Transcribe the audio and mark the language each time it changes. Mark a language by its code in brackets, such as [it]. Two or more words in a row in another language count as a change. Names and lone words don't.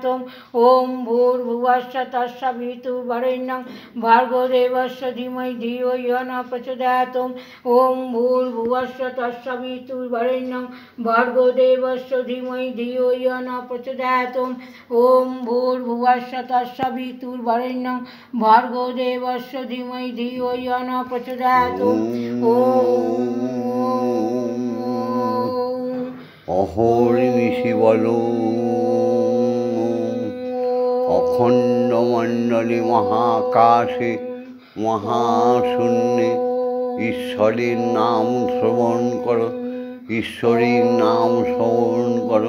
[sa] ॐ भूर्भुवस्सुः तत्सवितुर्वरेण्यं भर्गो देवस्य धीमहि धियो यो न प्रचोदयात्। ॐ भूर्भुवस्सुः तत्सवितुर्वरेण्यं भर्गो देवस्य धीमहि धियो यो न प्रचोदयात्। ॐ भूर्भुवस्सुः तत्सवितुर्वरेण्यं भर्गो देवस्य धीमहि धियो यो न प्रचोदयात्। [bn] অহর্নিশি বলো অখণ্ড মণ্ডলে মহাকাশে মহাশূন্যে ঈশ্বরের নাম শ্রবণ করো, ঈশ্বরের নাম শ্রবণ করো।